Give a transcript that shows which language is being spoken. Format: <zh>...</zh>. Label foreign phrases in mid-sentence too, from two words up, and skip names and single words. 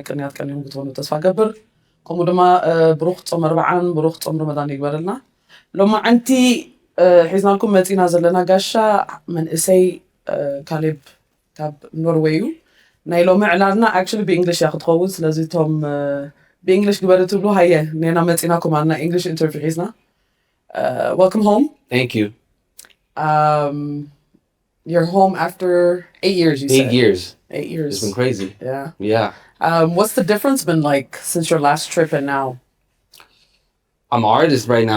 <ti>ቅንያት ቀኒኦም ክትኾኑ ተስፋ ገብር ከምኡ ድማ ብሩኽ ፆም 40 ብሩኽ ፆም ረመዳን ይግበረልና ሎማዓንቲ ሒዝናልኩም መፂና ዘለና ጋሻ መንእሰይ ካሌብ ካብ ኖርዌይ እዩ ናይ ሎሚ ዕላልና actually ብእንግሊሽ እያ ክትኸውን ስለዚ እቶም ብእንግሊሽ ግበሩ ትብሉ ሃየ ኔና መፂናኩም ኣለና</ti> <en>English interview</en> <ti>ሒዝና</ti> <en>welcome home. Thank you. You're home after 8 years, you said. 8 years. 8 years. It's been crazy. Yeah. Yeah. What's the difference been like since your last trip and now? I'm an artist right now.</en>